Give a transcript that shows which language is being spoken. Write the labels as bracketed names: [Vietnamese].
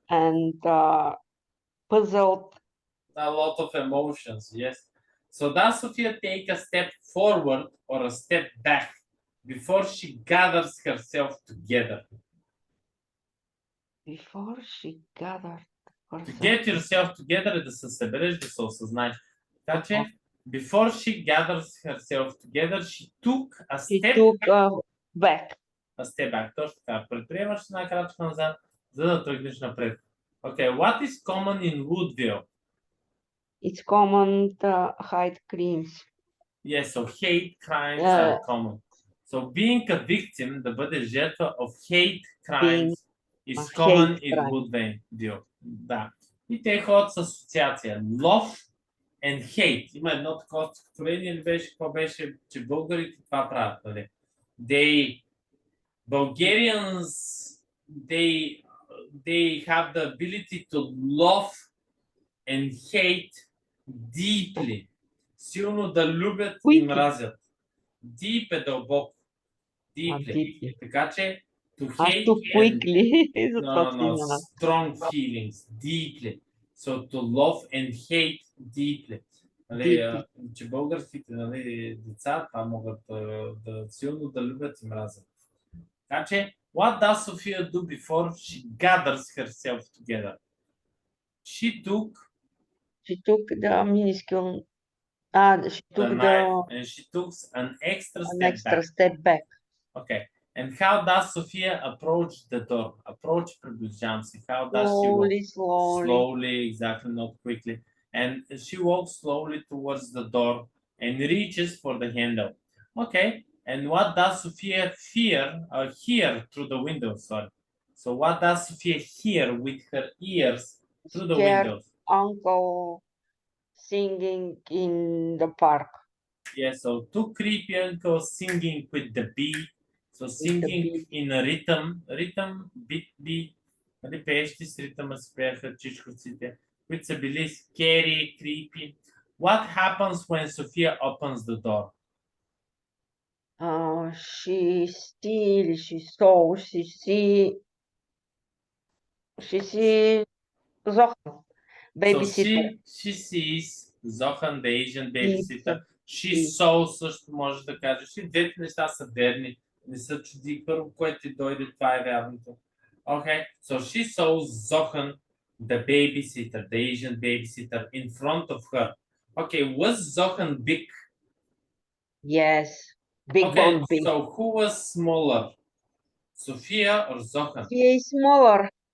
[English] and puzzled. A lot of emotions, yes. So does Sophia take a step forward or a step back before she gathers herself together? Before she gathered herself. To get yourself together [Bulgarian] е да се събереш, да се осъзнаеш. Така че, [English] before she gathers herself together, she took a step back. A step back. [Bulgarian] Точно така. Предприемаш една крачка назад, за да тръгнеш напред. [English] Okay, what is common in Woodville? It's common to hate crimes. Yes, so hate crimes are common. So being a victim, [Bulgarian] да бъдеш жертва [English] of hate crimes is common in Woodville. [Bulgarian] Да. И те ходят с асоциация. [English] Love and hate. [Bulgarian] Има едно такова стихотворение, или беше, какво беше, че българите това правят, нали? [English] Bulgarians, they have the ability to love and hate deeply. [Bulgarian] Силно да любят и мразят. Deep е дълбоко. [English] Deeply. [Bulgarian] Така че [English] to hate quickly. No, strong feelings. Deeply. So to love and hate deeply. [Bulgarian] Нали, че българските, нали, деца това могат да силно да любят и мразят. Така че, [English] what does Sophia do before she gathers herself together? She took the minuscule. She took the knife and she took an extra step back. Okay. And how does Sophia approach the door? [Bulgarian] Approach, приближавам се. [English] How does she walk? Slowly, exactly, not quickly. And she walks slowly towards the door and reaches for the handle. Okay. And what does Sophia hear through the window? Sorry. So what does Sophia hear with her ears through the windows? Uncle singing in the park. Yeah, so two creepy uncles singing with the beat. So singing in a rhythm, beat. [Bulgarian] Нали, пеещи с ритъма се пееха чичковците, които са били [English] scary, creepy. What happens when Sophia opens the door? She still, she saw, she see Zohan, So babysitter. she sees Zohan, the Asian babysitter. Is- She is- [Bulgarian] saw, също може да кажеш. И двете неща са верни. Не са чуди. Първо, което ти дойде, това е вярното. [English] Okay, so she saw Zohan, the babysitter, the Asian babysitter, in front of her. Okay, was Zohan big? Yes, big Okay, bone big. so who was smaller? Sophia or Zohan? She is smaller